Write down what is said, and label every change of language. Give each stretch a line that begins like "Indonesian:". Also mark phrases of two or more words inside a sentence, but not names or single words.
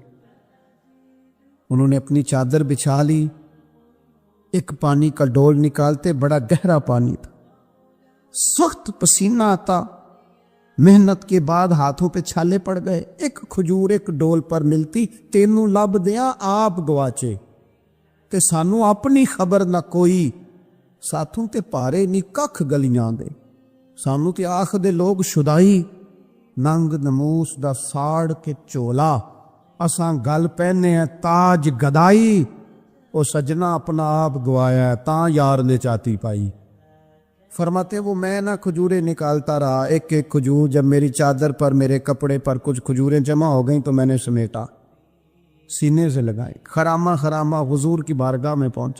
Urdu: انہوں نے اپنی چادر بچھا لی. ایک پانی کا ڈول نکالتے، بڑا گہرا پانی تھا، سخت پسینہ آتا، محنت کے بعد ہاتھوں پہ چھالے پڑ گئے. ایک کھجور ایک ڈول پر ملتی.
Punjabi: تینوں لب دیاں آپ گواچے تے سانو اپنی خبر نہ کوئی، ساتھوں تے پارے نی ککھ گلیاں دے. سانو تے آخ دے لوگ شدائی، ننگ نموس دا ساڑ کے چولا، اساں گل پہنے ہیں تاج گدائی. او سجنا اپنا آپ گوایا ہے تاں یار نے چاتی پائی.
Urdu: فرماتے وہ میں نہ کھجوریں نکالتا رہا. ایک ایک کھجور جب میری چادر پر، میرے کپڑے پر کچھ کھجوریں جمع ہو گئیں تو میں نے سمیٹا، سینے سے لگائے، خرامہ خرامہ حضور کی بارگاہ میں پہنچا.